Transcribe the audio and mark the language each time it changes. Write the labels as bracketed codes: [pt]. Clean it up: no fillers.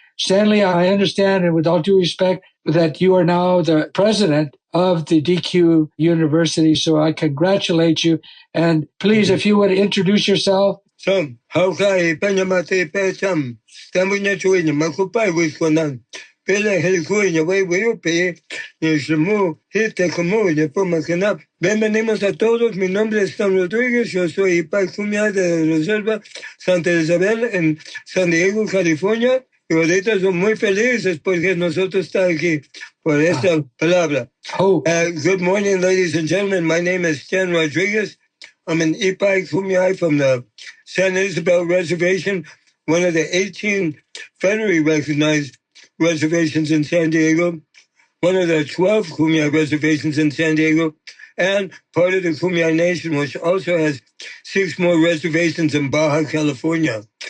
[en] Stanley, I understand, and with all due respect, that you are now the president of the DQ University. So I congratulate you. And please, if you would introduce yourself. Some how I Panamate Petam, Tamunya Twin, Makupai with Conan, Pele Helguin away with you pay, Yeshamu, Hitekamu, Yepomakanap. [es] Bienvenidos a todos. Mi nombre es Stanley Rodriguez. Yo soy Iipay de la Reserva Santa Ysabel en San Diego, California. Y ahorita son muy felices porque nosotros estamos aquí por esta palabra. [en] Good morning, ladies and gentlemen. My name is Stanley Rodriguez. I'm an Iipay from the Santa Ysabel Reservation, one of the 18 federally recognized reservations in San Diego, one of the 12 Kumeyaay reservations in San Diego, and part of the Iipay Nation, which also has 6 more reservations in Baja California.